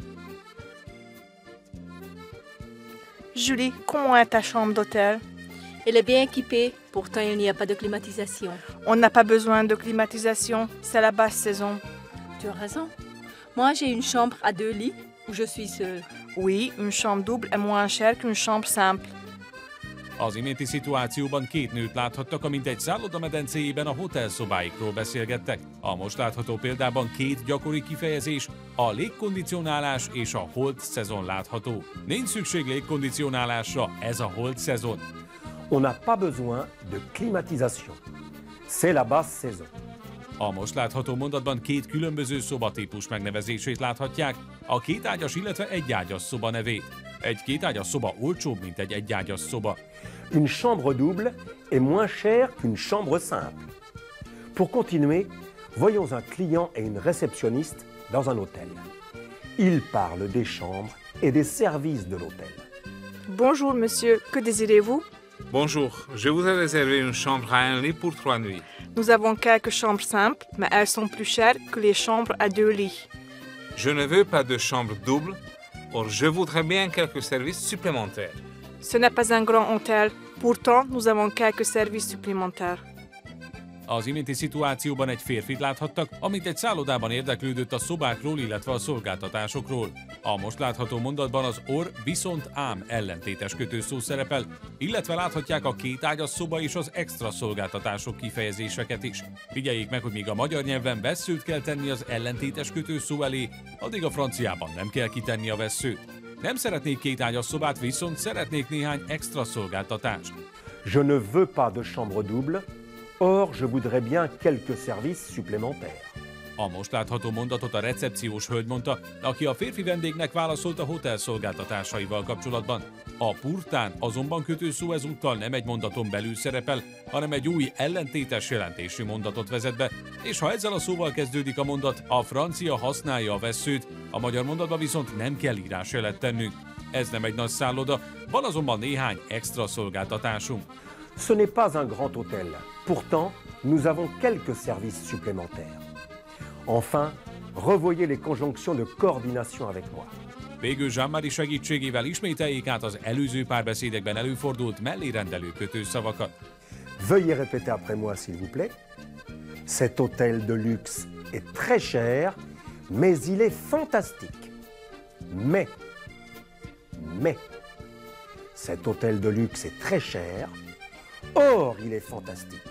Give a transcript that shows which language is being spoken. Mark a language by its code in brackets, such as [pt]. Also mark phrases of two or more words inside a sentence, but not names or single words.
[fr] Julie, comment est ta chambre d'hôtel? Elle est bien équipée, pourtant il n'y a pas de climatisation. On n'a pas besoin de climatisation, c'est la basse saison. Tu as raison. Moi, j'ai une chambre à 2 lits où je suis seule. Oui, une chambre double est moins chère qu'une chambre simple. [hu] Az iménti szituációban két nőt láthattak, amint egy szálloda medencéjében a hotelszobáikról beszélgettek. A most látható példában két gyakori kifejezés, a légkondicionálás és a holt szezon látható. Nincs szükség légkondicionálásra, ez a holt szezon. [fr] On n'a pas besoin de climatisation. C'est la basse saison. [hu] A most látható mondatban két különböző szobatípus megnevezését láthatják, a kétágyas, illetve egyágyas szoba nevét. Egy kétágyas szoba olcsóbb, mint egy egyágyas szoba. [fr] Une chambre double est moins chère qu'une chambre simple. Pour continuer, voyons un client et une réceptionniste dans un hôtel. Ils parlent des chambres et des services de l'hôtel. Bonjour monsieur, que désirez-vous? Bonjour, je voudrais réserver une chambre à un lit pour 3 nuits. Nous avons quelques chambres simples, mais elles sont plus chères que les chambres à 2 lits. Je ne veux pas de chambre double, or je voudrais bien quelques services supplémentaires. Ce n'est pas un grand hôtel, pourtant nous avons quelques services supplémentaires. [hu] Az iménti szituációban egy férfit láthattak, amint egy szállodában érdeklődött a szobákról, illetve a szolgáltatásokról. A most látható mondatban az or viszont ám ellentétes kötőszó szerepel, illetve láthatják a kétágyas szoba és az extra szolgáltatások kifejezéseket is. Figyeljék meg, hogy míg a magyar nyelven vesszőt kell tenni az ellentétes kötőszó elé, addig a franciában nem kell kitenni a vesszőt. Nem szeretnék kétágyas szobát, viszont szeretnék néhány extra szolgáltatást. [fr] Je ne veux pas de chambre double, or je voudrais bien quelques services supplémentaires. [hu] A most látható mondatot a recepciós hölgy mondta, aki a férfi vendégnek válaszolt a hotel szolgáltatásaival kapcsolatban. A purtán azonban kötőszó ezúttal nem egy mondaton belül szerepel, hanem egy új ellentétes jelentésű mondatot vezet be, és ha ezzel a szóval kezdődik a mondat, a francia használja a vesszőt, a magyar mondatban viszont nem kell írásjelet tennünk. Ez nem egy nagy szálloda, van azonban néhány extra szolgáltatásunk. [fr] Ce n'est pas un grand hôtel. Pourtant, nous avons quelques services supplémentaires. Enfin, revoyez les conjonctions de coordination avec moi. [hu] Végül Jean-Marie segítségével ismételjék át az előző párbeszédekben előfordult mellérendelő kötőszavakat. [fr] Veuillez répéter après moi, s'il vous plaît. Cet hôtel de luxe est très cher, mais il est fantastique. Mais, cet hôtel de luxe est très cher, or il est fantastique.